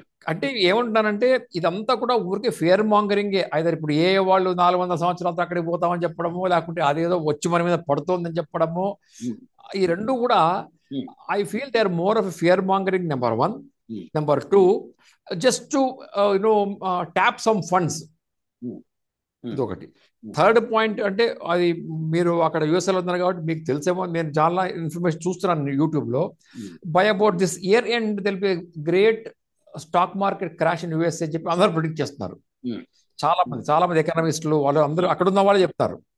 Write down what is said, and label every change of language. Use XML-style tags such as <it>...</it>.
<te>అంటే ఏమంటున్నానంటే ఇదంతా కూడా ఊరికే ఫేర్ మాంగరింగే. అయితే ఇప్పుడు వాళ్ళు 400 సంవత్సరాలతో అక్కడికి పోతామని చెప్పడము, లేకుంటే అదేదో వచ్చి మన మీద పడుతోందని చెప్పడము, ఈ రెండు కూడా</te> <en>I feel they are more of a fear mongering, number 1. Number 2, just to tap some funds.</en> <te>ఇదొకటి. థర్డ్ పాయింట్ అంటే అది మీరు అక్కడ యూఎస్ఏలో ఉన్నారు కాబట్టి మీకు తెలిసేమో, నేను చాలా ఇన్ఫర్మేషన్ చూస్తున్నాను యూట్యూబ్లో.</te> <en>by about this year end there'll be great stock market crash in USA</en> <te>చెప్పి అందరూ ప్రిడిక్ట్ చేస్తున్నారు. చాలా మంది ఎకనామిస్టులు వాళ్ళు అందరూ అక్కడ ఉన్న వాళ్ళు చెప్తారు.</te>